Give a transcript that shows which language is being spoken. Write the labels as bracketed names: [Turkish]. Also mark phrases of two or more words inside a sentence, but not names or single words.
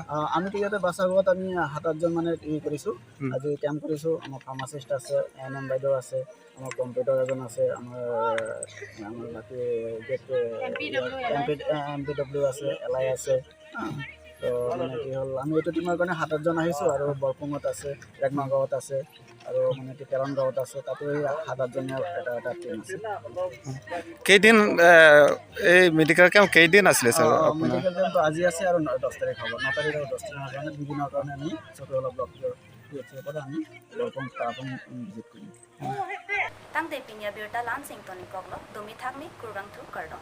[Assamese] আমিতো ইয়াতে বাছাগত আমি 7-8জন মানে কৰিছোঁ আজি কেম্প কৰিছোঁ আমাৰ ফাৰ্মাচিষ্ট আছে NM বাইদেউ আছে আমাৰ কম্পিউটাৰ এজন আছে আমাৰ বাকী MPW আছে LI আছে তো মানে কি হ'ল আমি এইটো টিমৰ কাৰণে 7-8জন আহিছোঁ আৰু বৰপুঙত আছে ৰেগমা গাঁৱত আছে আৰু মানে কি তেৰণ গাঁৱত আছে তাতো 7-8জনীয়া এটা টিম আছে কেইদিন এই [English] medical camp [Assamese] কেইদিন আছিলে ছাৰ [English] medical campটো [Assamese] আজি আছে আৰু 10 তাৰিখ হ'ব 9 তাৰিখ আৰু 10 তাৰিখৰ কাৰণে দুদিনৰ কাৰণে আমি চক্ৰলা ব্লকৰ পৰা আমি বৰপুং তাৰাপুং ভিজিট কৰিম [Karbi] tang de pinya birta lan sing toni koklo domi thakni kurang thu kardo